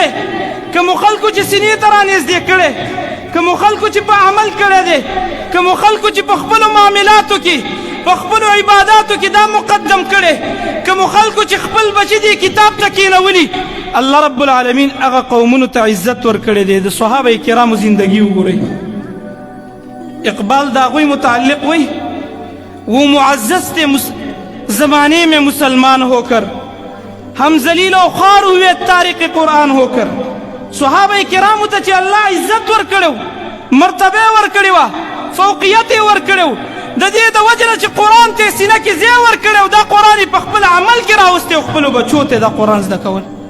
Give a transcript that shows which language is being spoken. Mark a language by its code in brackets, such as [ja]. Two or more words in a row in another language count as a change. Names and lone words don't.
[ps] کومو خلکو چې سینې ته رانږدې کړی، کومو خلکو چې په عمل کړی دی، کومو خلکو چې په خپلو معاملاتو کې، په خپلو عباداتو کې دا مقدم کړی، کومو خلکو چې خپل بچي دې کتاب ته کېنولي، [ar] الله رب العالمین [ps] هغه قومونو ته عزت ورکړی دی. د صحابه کرامو زندگی وګورئ، اقبال د هغوی متعلق وی [ur] وہ معزز تھے زمانے میں مسلمان ہو کر، ہم ذلیل و خوار ہوئے تارک قرآن ہو کر. [ps] صحابه کرامو ته چې الله عزت ورکړو، مرتبه ورکړې وه، فوقیت یې ورکړو، د دې د وجه نه چې قرآن ته یې سینه کې ځای ورکړی، دا قرآن یې په خپل عمل کې راوستی او خپلو بچو ته دا قرآن زده کول.